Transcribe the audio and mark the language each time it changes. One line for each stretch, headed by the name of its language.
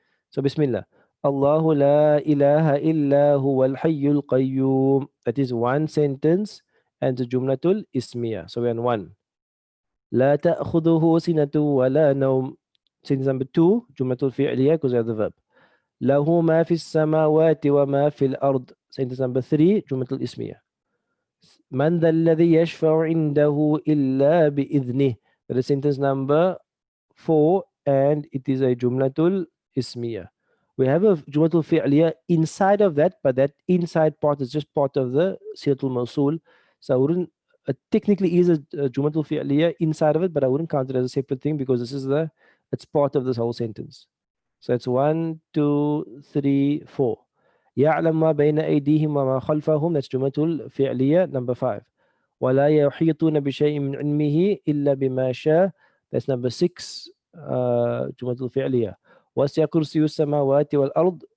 Arabic: So Bismillah. Allahu la ilaha illa huwa al-hayyul qayyum.
English: That is one sentence and the jumlatul ismiya. So we're on 1.
Arabic: لا تأخذه سنة ولا نوم.
English: Sentence number 2, جملة الفعلية, because we have the verb.
Arabic: له ما في السماوات وما في الأرض.
English: Sentence number 3, جملة الاسمية.
Arabic: من ذا الذي يشفع عنده إلا بإذنه.
English: That is sentence number 4, and it is a جملة الاسمية. We have a جملة الفعلية inside of that, but that inside part is just part of the صيغة الموصول. So I wouldn't technically is a Jumatul Fi'liya inside of it, but I wouldn't count it as a separate thing because it's part of this whole sentence. So it's 1, 2, 3, 4.
Arabic: يعلم ما بين أيديهم وما خلفهم.
English: That's جملة الفعلية number 5.
Arabic: ولا يحيطون بشيء من علمه إلا بما شاء.
English: That's number 6. جملة الفعلية.
Arabic: وسع كرسي السماوات والأرض.